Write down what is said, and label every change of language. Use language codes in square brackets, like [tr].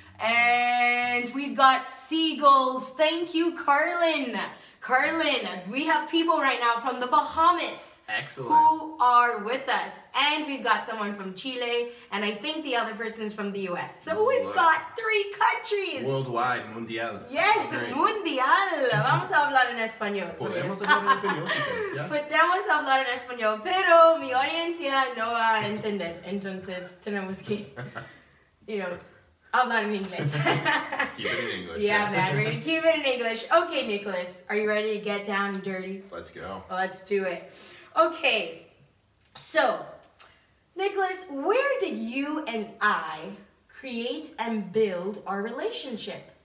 [en] And we've got Seagulls. Thank you, Carlin. Carlin, we have people right now from the Bahamas. Excellent. Who are with us. And we've got someone from Chile, and I think the other person is from the US. So we've got 3 countries. Worldwide, mundial. Yes, mundial. [es] Vamos a hablar en español. Podemos hablar en español, yeah. Podemos hablar en español, pero mi audiencia no va a entender. Entonces tenemos que, hablar en inglés. [en] Keep it in English. Yeah, man, we're going to keep it in English. Okay, Nicholas, are you ready to get down and dirty? Let's go. Let's do it. Okay, so, Nicholas, where did you and I create and build our relationship?